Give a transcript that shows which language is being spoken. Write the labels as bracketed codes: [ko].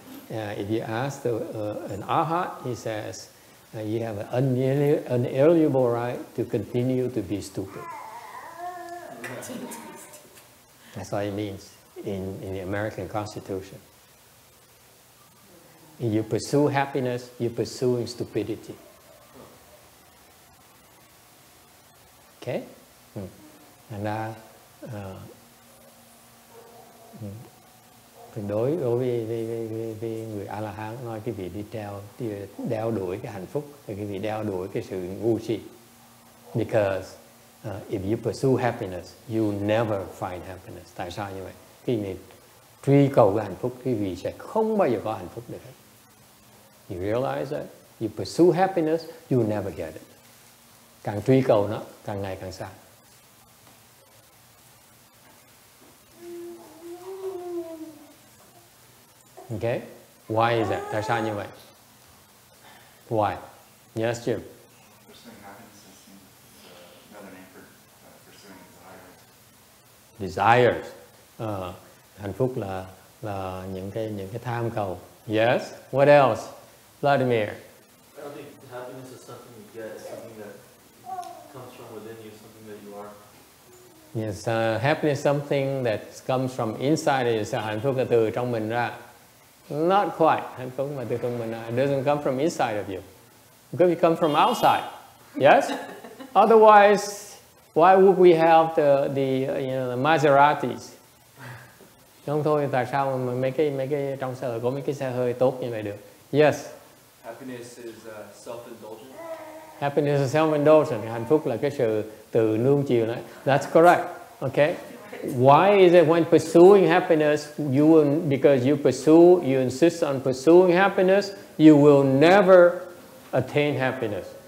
[en] If you ask an arhat, he says you have an unalienable right to continue to be stupid. That's what it means in the American Constitution. If you pursue happiness, you're pursuing stupidity. Okay? [vi] Thành ra đối với người A-la-hán nói cái vị đi đeo đuổi cái hạnh phúc, thì cái vị đeo đuổi cái sự ngu si. [en] Because if you pursue happiness, you never find happiness. [vi] Tại sao như vậy? Khi mình truy cầu cái hạnh phúc, cái vị sẽ không bao giờ có hạnh phúc được hết. [en] You realize that? You pursue happiness, you never get it. [vi] Càng truy cầu nó, càng ngày càng xa. [en] Okay? Why is that? [vi] Tại sao như vậy? [en] Why? Yes, Jim. Pursuing happiness is another name for pursuing Desires. [vi] Hạnh phúc là những cái tham cầu. [en] Yes. What else? Vladimir. I don't think happiness is something you get. It's something that comes from within you, something that you are. Yes, happiness is something that comes from inside you. [vi] Hạnh phúc là từ trong mình ra. [en] Not quite. [vi] Hạnh phúc mà từ trong mình ra. [en] It doesn't come from inside of you. Because it comes from outside. Yes? Otherwise, why would we have the Maseratis? [vi] Không thôi, tại sao mà mấy cái trong xã hội có mấy cái xe hơi tốt như vậy được? [en] Yes. Happiness is self-indulgent. Happiness is self-indulgent. [vi] Hạnh phúc là cái sự tự nuông chiều đấy. [en] That's correct. Okay. Why is it when pursuing happiness, because you insist on pursuing happiness, you will never attain happiness?